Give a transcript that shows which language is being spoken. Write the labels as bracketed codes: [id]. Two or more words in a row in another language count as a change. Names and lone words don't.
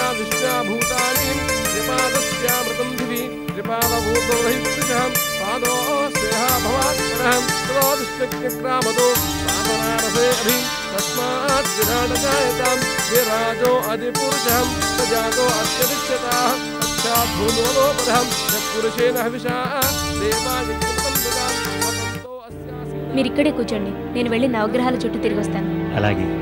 [sa] विश्वभूतानि त्रिपादस्यामृतं दिवि त्रिपादभूतोरहिपुरुषः पादोस्तेह भवात्मनः तदोदुष्टक्रामदो पादनारसे अधि तस्मात् विराटजायतां विराजो अधिपुरुषः सजातो अत्यदिच्यताः पश्चात् भूलोपदः यत्पुरुषेण हविषा देवायज्ञं ददाति [te] మీరు ఇక్కడే కూర్చోండి, నేను వెళ్ళి నవగ్రహాల చుట్టూ తిరిగి వస్తాను. అలాగే.